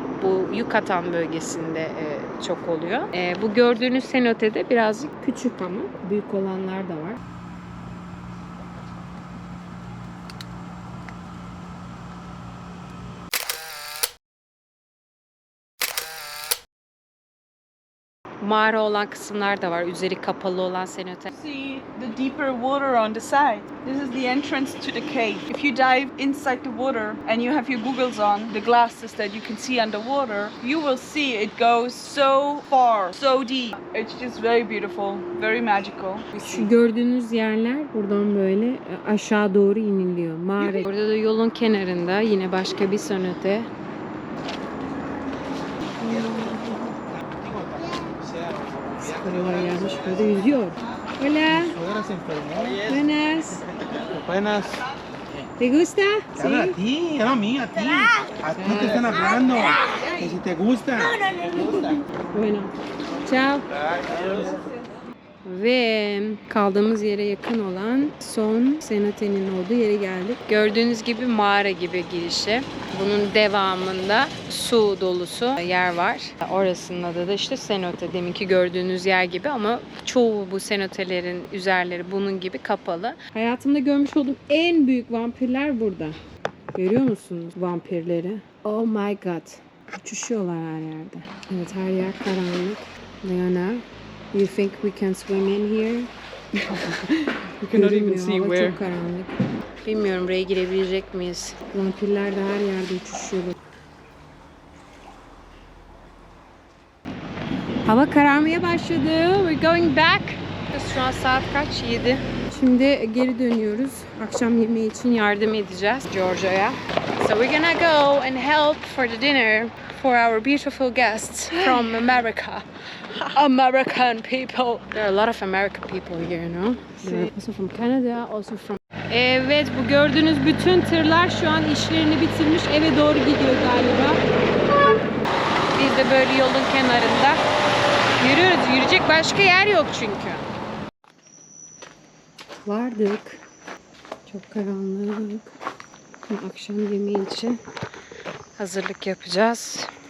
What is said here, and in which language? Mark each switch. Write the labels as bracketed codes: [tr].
[tr] Bu Yucatan bölgesinde çok oluyor. Bu gördüğünüz cenote de birazcık küçük ama büyük olanlar da var. Mağara olan kısımlar da var. Üzeri kapalı olan cenote. [en] See the deeper water on the side. This is the entrance to the cave. If you dive inside the water and you have your goggles on, the glasses that you can see underwater, you will see it goes so far, so deep. It's just very beautiful, very magical. [tr] Şu gördüğünüz yerler buradan böyle aşağı doğru iniliyor. Mağara. Burada da yolun kenarında yine başka bir cenote. Sıkırılar gelmiş burada yüzüyor. [es] Hola. Buenas. Buenas. ¿Te gusta? Habla a ti, no a mí, a ti. A ti te están hablando. Que si te gusta. Bueno. Ciao. [tr] Ve kaldığımız yere yakın olan son cenotenin olduğu yere geldik. Gördüğünüz gibi mağara gibi girişi. Bunun devamında su dolusu yer var. Orasının adı da işte cenote. Deminki gördüğünüz yer gibi ama çoğu bu cenotelerin üzerleri bunun gibi kapalı. Hayatımda görmüş olduğum en büyük vampirler burada. Görüyor musunuz vampirleri? [en] Oh my god. [tr] Uçuşuyorlar her yerde. Evet, her yer karanlık. [en] Leona, you think we can swim in here? You cannot even see [tr] Hava [en] where. [tr] çok karanlık. Bilmiyorum buraya girebilecek miyiz? Vampirler de her yerde uçuşuyor. Hava kararmaya başladı. [en] We're going back. [tr] Şu an saat kaç? 7. Şimdi geri dönüyoruz. Akşam yemeği için yardım edeceğiz Georgia'ya. [en] So we're gonna go and help for the dinner for our beautiful guests from America. American people. There are a lot of American people here, you know. They're also from Canada, also from... [tr] Evet, bu gördüğünüz bütün tırlar şu an işlerini bitirmiş, eve doğru gidiyor galiba. Biz de böyle yolun kenarında yürüyoruz. Yürüyecek başka yer yok çünkü. Vardık. Çok karanlık. Şimdi akşam yemeği için hazırlık yapacağız.